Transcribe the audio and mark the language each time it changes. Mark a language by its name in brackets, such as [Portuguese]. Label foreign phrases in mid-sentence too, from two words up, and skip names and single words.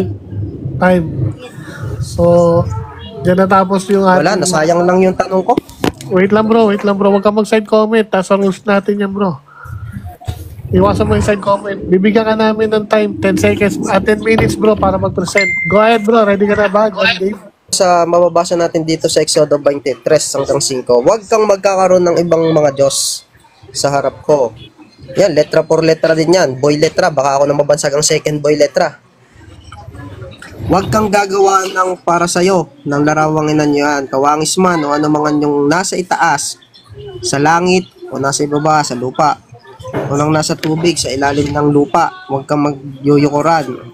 [Filipino] Time. So, dyan natapos yung ating... Wala, nasayang lang yung tanong ko. Wait lang bro. Huwag ka mag- [English] side comment. [Filipino] Tapos ang rules natin yan bro. Iwasan mo yung [English] side comment. [Filipino] Bibigyan ka namin ng time, 10 seconds, 10 minutes bro para mag-present. [English] Go ahead [Filipino] bro, ready ka na ba? Dave? Sa mababasa natin dito sa Exodo 23 hanggang 5, huwag kang magkakaroon ng ibang mga Diyos sa harap ko. Yan, [Spanish] letra por letra [Filipino] din yan. Boy letra, baka ako na mabansag ang second boy letra. Huwag kang gagawa ng para sa'yo, ng larawang inanyuan, kawangis man o ano mga yung nasa itaas, sa langit o nasa ibaba, sa lupa. Walang nasa tubig, sa ilalim ng lupa. Huwag kang magyuyukuran.